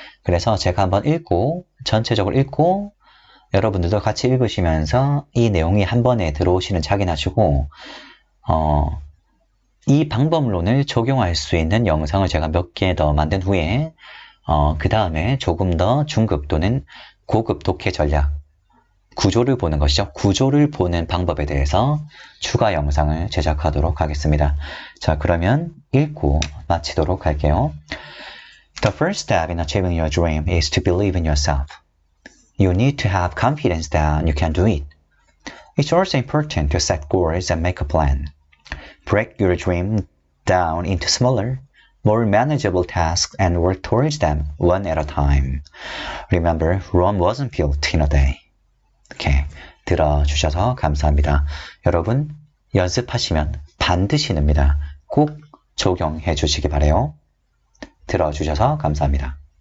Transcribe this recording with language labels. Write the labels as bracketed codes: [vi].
[ko] 그래서 제가 한번 읽고 전체적으로 읽고 여러분들도 같이 읽으시면서 이 내용이 한 번에 들어오시는 확인하시고 이 방법론을 적용할 수 있는 영상을 제가 몇 개 더 만든 후에 그 다음에 조금 더 중급 또는 고급 독해 전략 구조를 보는 것이죠. 구조를 보는 방법에 대해서 추가 영상을 제작하도록 하겠습니다. 자, 그러면 읽고 마치도록 할게요. [en] The first step in achieving your dream is to believe in yourself. You need to have confidence that you can do it. It's also important to set goals and make a plan. Break your dream down into smaller, more manageable tasks and work towards them one at a time. Remember, Rome wasn't built in a day. [ko] 이렇게 들어주셔서 감사합니다. 여러분 연습하시면 반드시 늡니다. 꼭 적용해 주시기 바라요. 들어주셔서 감사합니다.